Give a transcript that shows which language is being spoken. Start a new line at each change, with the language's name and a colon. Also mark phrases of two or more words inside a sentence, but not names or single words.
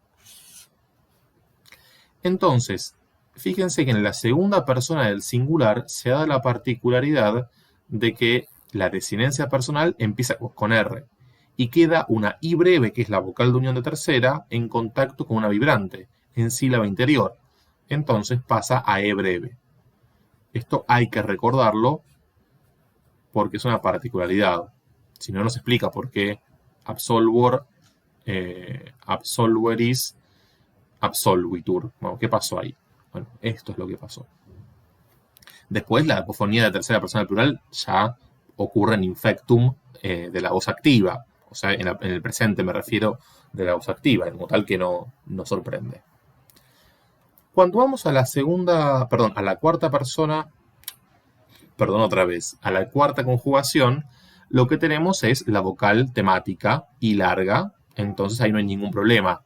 Spanish: Entonces, fíjense que en la segunda persona del singular se da la particularidad de que la desinencia personal empieza con R y queda una I breve, que es la vocal de unión de tercera, en contacto con una vibrante, en sílaba interior. Entonces pasa a E breve. Esto hay que recordarlo porque es una particularidad. Si no, nos explica por qué
Latin: absolvor, absolveris, absolvitur.
Spanish: Bueno, ¿qué pasó ahí? Bueno, esto es lo que pasó. Después, la apofonía de tercera persona del plural ya ocurre en infectum de la voz activa. O sea, en el presente me refiero de la voz activa, como tal que no sorprende. Cuando vamos a la segunda, perdón, a la cuarta persona, perdón, otra vez, a la cuarta conjugación, lo que tenemos es la vocal temática y larga, entonces ahí no hay ningún problema.